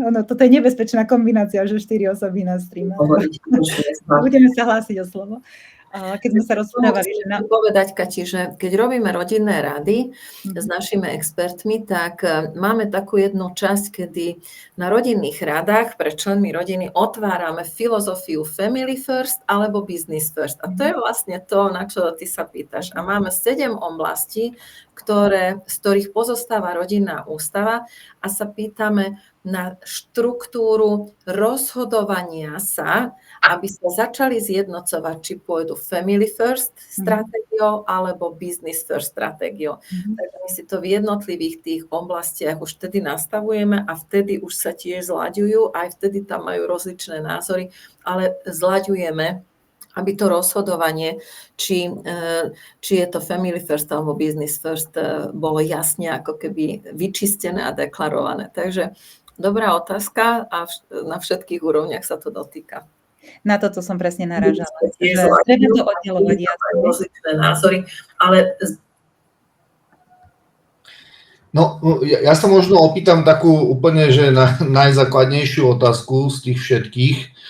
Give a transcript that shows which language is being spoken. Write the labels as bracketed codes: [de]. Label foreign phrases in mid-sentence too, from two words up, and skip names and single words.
[sk] Toto je nebezpečná kombinácia, že 4 osoby na streame. Budeme sa hlásiť o slovo. Keď sme sa rozprávali, že povedať, Kati, že keď robíme rodinné rady s našimi expertmi, tak máme takú jednu časť, kedy na rodinných radách pre členmi rodiny otvárame filozofiu [en] family first [sk] alebo [en] business first. [sk] A to je vlastne to, na čo ty sa pýtaš. A máme 7 oblastí, z ktorých pozostáva rodinná ústava a sa pýtame na štruktúru rozhodovania sa, aby sa začali zjednocovať, či pôjdu [en] family first [sk] stratégiou alebo [en] business first [sk] stratégiou. Takže my si to v jednotlivých tých oblastiach už vtedy nastavujeme a vtedy už sa tiež zlaďujú, aj vtedy tam majú rozličné názory, ale zlaďujeme, aby to rozhodovanie, či je to [en] family first [sk] alebo [en] business first, [sk] bolo jasne ako keby vyčistené a deklarované. Takže dobrá otázka a na všetkých úrovniach sa to dotýka. Na toto som presne narážala. Treba to oddelovať jasne. Rozličné názory, ale... No, ja sa možno opýtam takú úplne, že najzákladnejšiu otázku z tých všetkých.